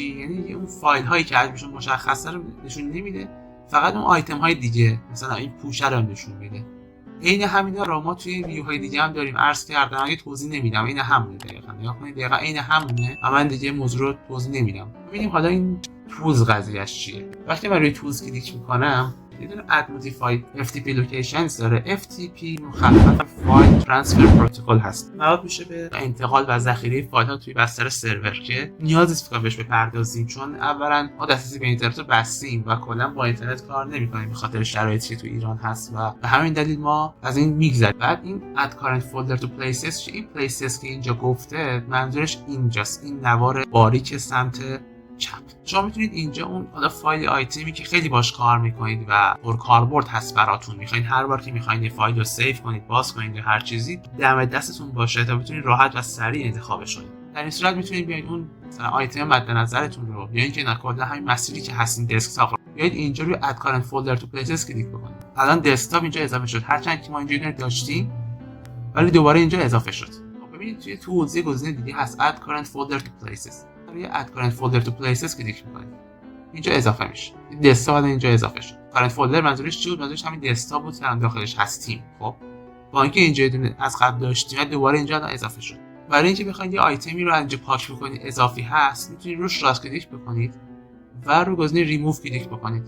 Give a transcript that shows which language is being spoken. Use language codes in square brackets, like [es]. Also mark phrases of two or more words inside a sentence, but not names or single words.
[fa] یعنی اون فایل هایی که حجمشون مشخصه رو نشون نمیده، فقط اون آیتم های دیگه مثلا این پوشه رو نشون میده. عین همینا رو ما توی ویوهای دیگه هم داریم. عرض کردم اگه توضیح نمیدم این همونه دقیقاً. نگاه کنید دقیقاً عین همونه و من دیگه موضوع رو توضیح نمیدم. ببینیم حالا این تولز قضیهش چیه. وقتی من روی تولز کلیک میکنم یه دونه [en] add modified FTP locations [fa] داره. FTP مخفف [en] file transfer protocol [fa] هست. مربوط میشه به انتقال و ذخیره فایل ها توی بستر سرور که نیاز نیست که بهش بپردازیم چون اولا ما دسترسی به اینترنت رو بستیم و کلا با اینترنت کار نمی‌کنیم به خاطر شرایطی که تو ایران هست و به همین دلیل ما از این میگذریم. بعد این [en] add current folder to places، [fa] این places که اینجا گفته منظورش اینجاست، این نوار باریک سمت چپ. شما میتونید اینجا اون حالا فایل آیتمی که خیلی باش کار میکنید و پر کاربرد هست براتون، میخواین هر بار که میخواین یه فایل رو سیو کنید، باز کنید یا هر چیزی دم دستتون باشه تا بتونید راحت و سریع انتخابش کنید. در این صورت میتونید بیاید اون مثلا آیتم مد نظرتون رو یا اینکه کلا همین مسیری که هستین دسکتاپ رو بیاید اینجا روی [en] add current folder to places [fa] کلیک بکنید. الان دسکتاپ اینجا اضافه شد، هرچند که ما اینجا اینو داشتیم ولی دوباره اینجا اضافه شد. ببینید توی توضیح گزینه دیگه هست [en] add current folder to places. [fa] روی [en] add current folder to places [fa] کلیک می‌کنید. اینجا اضافه میشه. دسکتاپ اینجا اضافه شد. [en] current folder [fa] منظورش چی بود؟ منظورش همین دسکتاپ بود که داخلش هستیم. خب با اینکه اینجا از قبل داشتیم دوباره اینجا اضافه شد. برای اینکه بخواید یه آیتمی رو اینجا پاک بکنید اضافی هست میتونید روش راست کلیک بکنید و رو گزینه ریموو کلیک بکنید.